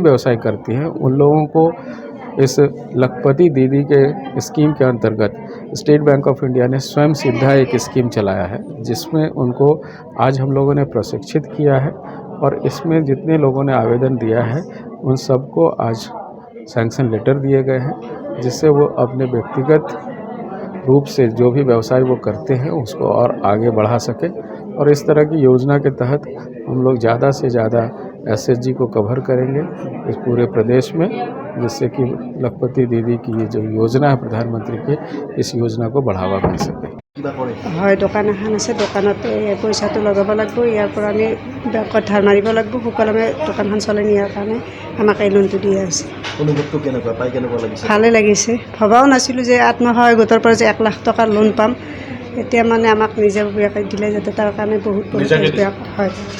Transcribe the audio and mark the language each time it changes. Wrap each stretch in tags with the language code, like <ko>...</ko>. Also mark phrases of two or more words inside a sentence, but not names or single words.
<hi>व्यवसाय करती हैं उन लोगों को इस लखपति दीदी के स्कीम के अंतर्गत स्टेट बैंक ऑफ इंडिया ने स्वयं सिद्धा एक स्कीम चलाया है जिसमें उनको आज हम लोगों ने प्रशिक्षित किया है और इसमें जितने लोगों ने आवेदन दिया है उन सबको आज</hi> <en>sanction letter</en> <hi>दिए गए हैं जिससे वो अपने व्यक्तिगत रूप से जो भी व्यवसाय वो करते हैं उसको और आगे बढ़ा सके। और इस तरह की योजना के तहत हम लोग ज़्यादा से ज़्यादा एसएचजी को कवर करेंगे इस पूरे प्रदेश में, जिससे कि लखपति दीदी की ये जो योजना है प्रधानमंत्री की, इस योजना को बढ़ावा मिल सके।</hi> <as>হয়, দোকান এখন আছে, দোকানতে পইচাটো লগাব লাগিব, ইয়াৰ পৰা আমি বেংকত ধাৰ মাৰিব লাগিব, সুকলমে দোকানখন চলাই নিয়াৰ কাৰণে আমাক এই লোনটো দিয়া হৈছে। অনুভৱটো কেনেকুৱা পাই কেনেকুৱা লাগিছে? ভালে লাগিছে, ভবাও নাছিলোঁ যে আত্মসহায়ক গোটৰ পৰা যে 1 লাখ টকাৰ লোন পাম। এতিয়া মানে আমাক নিজাববীয়াকৈ দিলে যাতে তাৰ কাৰণে বহুত বেয়া হয়।</as>